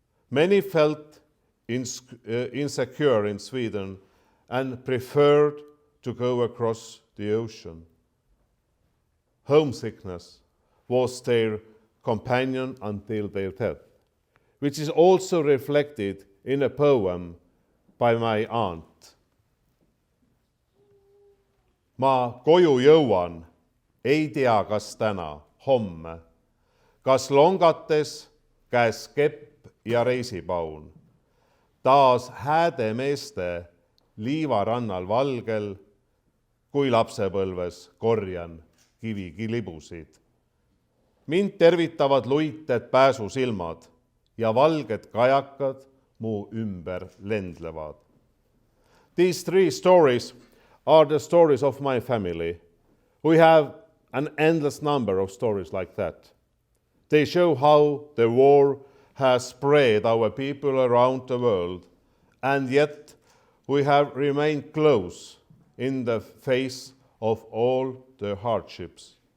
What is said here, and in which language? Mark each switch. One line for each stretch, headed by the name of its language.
English: Many felt insecure in Sweden and preferred to go across the ocean. Homesickness was their companion until their death, which is also reflected in a poem by my aunt.
Estonian: Ma koju jõuan, ei tea, kas täna, homme, kas longates käes kepp ja reisipaun, taas hääde meeste liivarannal valgel, kui lapsepõlves korjan kivilibusid. Mind tervitavad luited pääsusilmad ja valged kajakad mu ümber lendlevad.
English: These 3 stories are the stories of my family. We have an endless number of stories like that. They show how the war has spread our people around the world, and yet we have remained close in the face of all the hardships.